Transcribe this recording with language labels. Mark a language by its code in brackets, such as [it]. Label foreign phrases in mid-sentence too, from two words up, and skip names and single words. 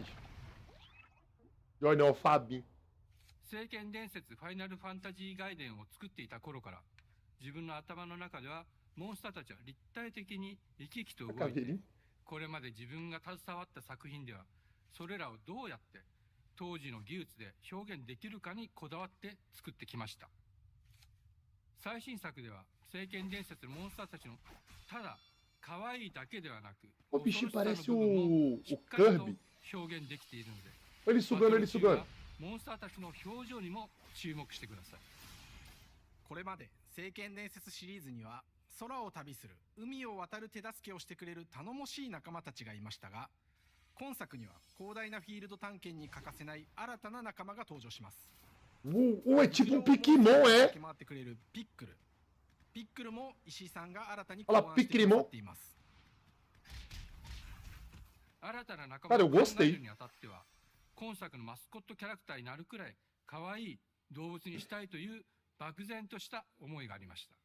[ja] 聖剣伝説ファイナルファンタジー外伝を作っていた頃から自分の頭の中ではモンスターたちは立体的に生き生きと動いて、これまで自分が携わった作品ではそれらをどうやって当時の技術で表現できるかにこだわって作ってきました。最新作では聖剣伝説のモンスターたちのただ可愛いだけではなく、 [pt] おビシ parece o Kirby. [ja] 表現できているので、 [pt] Ele sugando, ele sugando. [ja] モンスターたちの表情にも注目してください。これまで聖剣伝説シリーズには空を旅する海を渡る手助けをしてくれる頼もしい仲間たちがいましたが、今作には広大なフィールド探検に欠かせない新たな仲間が登場します。 [pt] É tipo um Pokémon, é? [ja] 回ってくれるピックル。ピックルも石井さんが新たに考案してくださっています。新たな仲間を考えるにあたっては、今作のマスコットキャラクターになるくらい可愛い動物にしたいという漠然とした思いがありました。